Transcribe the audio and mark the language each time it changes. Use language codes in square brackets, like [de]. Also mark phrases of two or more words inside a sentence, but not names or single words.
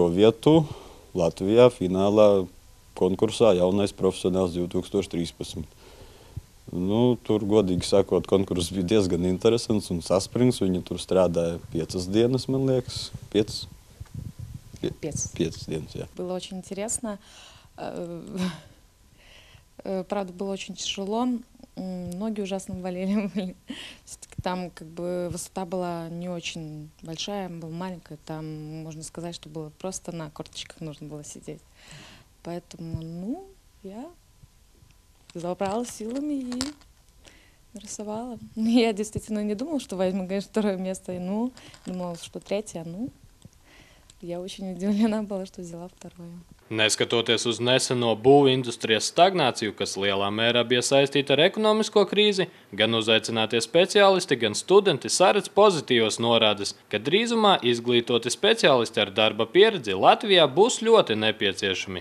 [lv] vietu Latvijā finālā konkursā Jaunais profesionāls 2013. Tur, godīgi sakot, konkurss bija diezgan interesants un saspringts. Viņa tur strādāja 5 dienas, man liekas. 5 dienas, jā. [ru] Было очень интересно. Правда, было очень тяжело. Ноги ужасно болели. Там высота была не очень большая, была маленькая. Там, можно сказать, что было просто на корточках нужно было сидеть. Поэтому, я забралась силами и рисовала. Я действительно не думала, что возьму, конечно, 2 место. Думала, что 3. Я очень удивлена была, что взяла 2. [lv] Neskatoties uz neseno būvu industrijas stagnāciju, kas lielā mērā bija saistīta ar ekonomisko krīzi, gan uzaicinātie speciālisti, gan studenti saredz pozitīvas norādes, ka drīzumā izglītoti speciālisti ar darba pieredzi Latvijā būs ļoti nepieciešami.